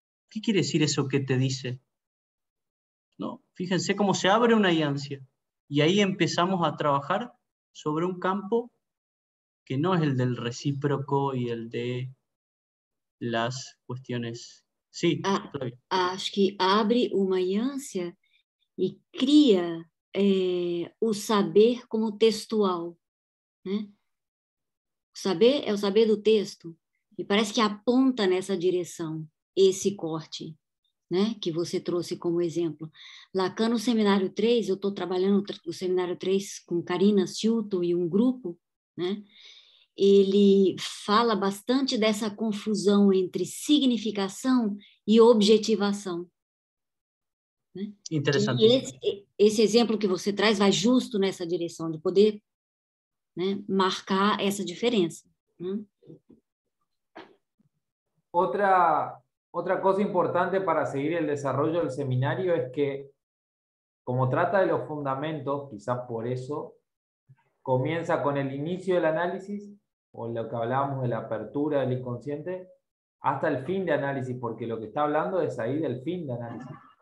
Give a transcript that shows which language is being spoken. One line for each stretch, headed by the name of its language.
Spanish: ¿Qué quiere decir eso que te dice? ¿No? Fíjense cómo se abre una ansia. Y ahí empezamos a trabajar sobre un campo que no es el del recíproco y el de las cuestiones. Sí, Flavia.
Portuguese: Acho que abre uma ânsia e cria o saber como textual, né? O saber é o saber do texto, e parece que aponta nessa direção esse corte, né, que você trouxe como exemplo. Lacan, no Seminário 3, eu estou trabalhando o Seminário 3 com Karina Silton e um grupo, né, ele fala bastante dessa confusão entre significação e objetivação. Né? Interessante. E esse exemplo que você traz vai justo nessa direção, de poder, né, marcar essa diferença. Né?
Spanish: Otra cosa importante para seguir el desarrollo del seminario es que, como trata de los fundamentos, quizás por eso, comienza con el inicio del análisis, o lo que hablábamos de la apertura del inconsciente, hasta el fin de análisis, porque lo que está hablando es ahí del fin de análisis.